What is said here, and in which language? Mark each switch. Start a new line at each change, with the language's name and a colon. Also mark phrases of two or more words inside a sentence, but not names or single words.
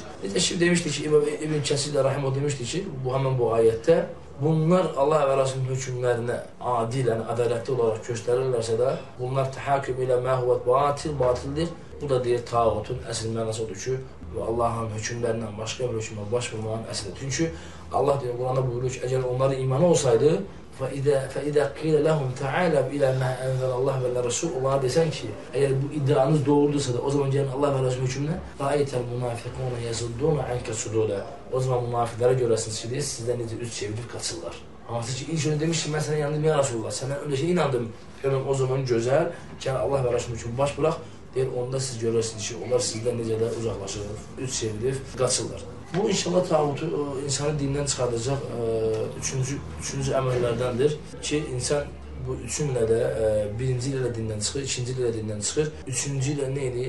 Azerbaijani: Necə ki, demişdik ki, İbn Kəsir Rahimov demişdi ki, həmin bu ayətdə, bunlar Allah və Rəsulünün hökmlərinə adilən, ədalətli olaraq göstərirlərsə də, bunlar təhakküm ilə məhvət batildir. Bu da deyir, tağutun əsl mənası odur ki, Allahın hökmlərindən başqa bir hökmə baş vurmağın əslidir. Çünki Allah deyir, Quranda buyurur ki, əgər onların imanı olsaydı,
Arabic: فَإِذَا قِيلَ لَهُمْ تَعَالَبْ إِلَى مَا أَنْزَلَ اللّٰهُ وَالَّا رَسُولُ
Azerbaijani: Onlara desən ki, əgər bu iddianız doğrudursa da, o zaman gəlin Allah və Rəsul hökmünə
Arabic: رَأَيْتَ الْمُنَافِقُونَ يَزُدُّونَ عَنْكَ صُدُودًا
Azerbaijani: O zaman münafiqlərə görəsiniz ki, sizdən necə üz çevirib qaçırlar. Hansı ki, ilk önce demiş ki, mən sənə yandım, ya Rasulullah, səndən öncə inandım. Görüm, o zaman gözəl, gəl Allah və Rəsul hökmünə baş bıraq, deyir, onda siz görürsünüz ki, onlar sizdən necə də uzaqlaşır, üz çevirib qaçırlar. Bu inşallah tağutu insanı dindən çıxardacaq üçüncü əməllərdəndir ki, insan bu üçünlə də birinci ilə dindən çıxır, ikinci ilə dindən çıxır, üçüncü ilə nə edir?